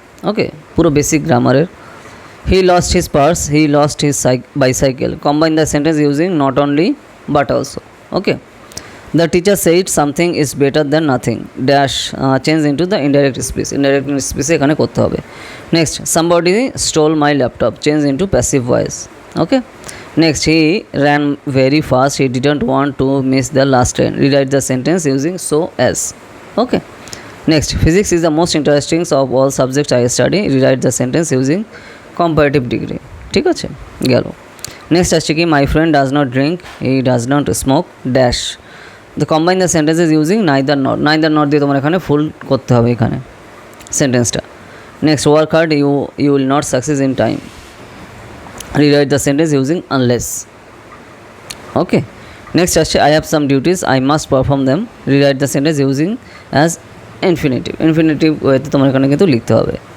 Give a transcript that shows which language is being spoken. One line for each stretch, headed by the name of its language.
Bangla: ওকে, পুরো বেসিক গ্রামারের।
English: He lost his purse, he lost his bicycle, combine the sentence using not only but also. Okay, the teacher said something is better than nothing dash change into the indirect speech.
Bangla: Indirect স্পিচে এখানে করতে হবে।
English: Next somebody stole my laptop, change into passive voice. Okay, next he ran very fast, he didn't want to miss the last train, rewrite the sentence using so as. Okay, next physics is the most interesting of all subjects I study, rewrite the sentence using comparative degree.
Bangla: ঠিক আছে, গেল। Next আসছে কি
English: my friend does not drink, he does not smoke dash, the combine the sentences using neither nor।
Bangla: neither nor দিয়ে তোমার এখানে ফুল করতে হবে এখানে সেন্টেন্সটা।
English: Next work hard, you will not succeed in time, rewrite the sentence using unless. Okay, next আসছে I have some duties, I must perform them, rewrite the sentence using as infinitive।
Bangla: infinitive ওয়েতে তোমার এখানে কিন্তু লিখতে হবে।